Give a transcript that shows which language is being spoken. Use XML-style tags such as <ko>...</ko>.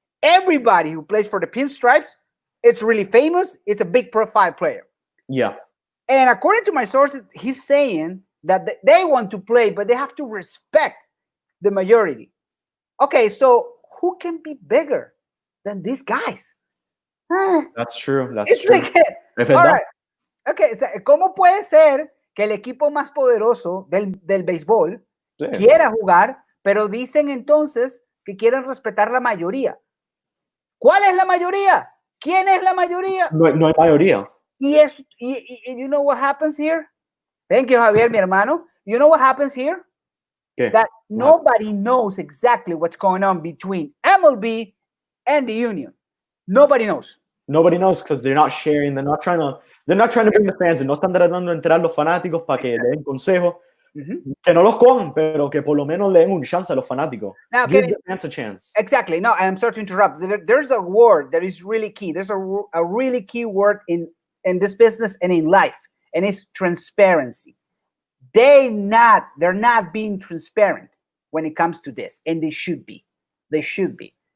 <en>Everybody who plays for the Pinstripes, it's really famous. It's a big profile player. Yeah. And according to my sources, he's saying that they want to play, but they have to respect the majority. Okay, so who can be bigger than these guys? That's true. It's true. Like, all right.</en> <es>Okay, so, ¿cómo puede ser que el equipo más poderoso del béisbol quiera jugar, pero dicen entonces que quieren respetar la mayoría? ¿Cuál es la mayoría? ¿Quién es la mayoría? No hay mayoría.</es> <en>Y you know what happens here? Thank you, Javier,</en> <es>mi hermano.</es> <en>You know what happens here?</en> <es>¿Qué?</es> <en>That nobody knows exactly what's going on between MLB and the union. Nobody knows. Nobody knows because they're not sharing. They're not trying to bring the fans.</en> <es>No están tratando de enterar los fanáticos para que le den consejos. Que no los cojan, pero que por lo menos le den un chance a los fanáticos.</es> <en>Now, give the fans a chance. Exactly. No, I'm sorry to interrupt. There's a word that is really key. There's a really key word in this business and in life, and it's transparency. They're not being transparent when it comes to this, and they should be. They should be.</en>